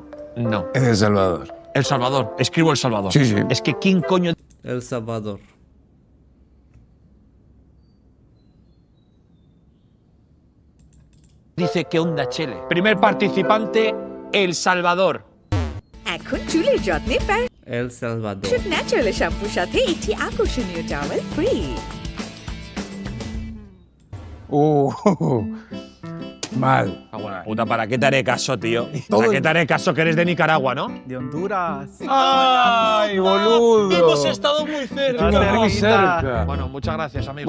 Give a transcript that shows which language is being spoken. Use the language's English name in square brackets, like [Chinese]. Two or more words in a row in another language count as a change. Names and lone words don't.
[Spanish] Es de El Salvador. El Salvador. Escribo El Salvador. Sí. Es que ¿quién coño? El Salvador. Dice ¿qué onda, Chele? Primer participante, El Salvador. [Bangla] এখন চুলের যত্নে [Spanish] El Salvador. [Bangla] ন্যাচারাল শ্যাম্পুর সাথে একটি আকর্ষণীয় টাওয়েল ফ্রি। [Spanish] Mal. Puta, ¿para qué te haré caso, tío? ¿Para qué te haré caso que eres de Nicaragua, no? De Honduras. ¡Ay, boludo! Hemos estado muy cerca. Muy cerca. Bueno, muchas gracias, amigo.